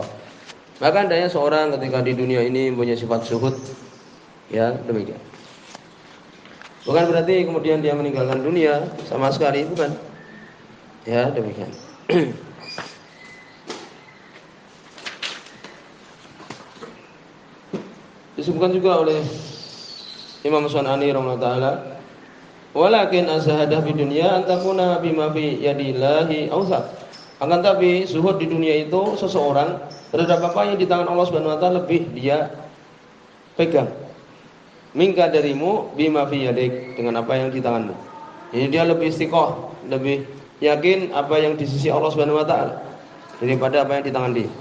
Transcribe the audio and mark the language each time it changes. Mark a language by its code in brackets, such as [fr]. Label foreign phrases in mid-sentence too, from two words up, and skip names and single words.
[id] Maka hendaknya seorang ketika di dunia ini mempunyai sifat zuhud, ya, demikian. Bukan berarti kemudian dia meninggalkan dunia sama sekali, bukan. Ya, demikian. Disebutkan juga oleh Imam Sunani [ar] رحمه الله تعالى، ولكن الزهادة في الدنيا أن تكون بما في يد الله أوثق. [id] Akan tapi zuhud di dunia itu seseorang terhadap apa yang di tangan Allah [ar] سبحانه وتعالى [id] lebih dia pegang. Mingka darimu [ar] بما في يدك, [id] dengan apa yang di tanganmu. Jadi dia lebih istiqoh, lebih yakin apa yang di sisi Allah [ar] سبحانه وتعالى [id] daripada apa yang di tangan dia.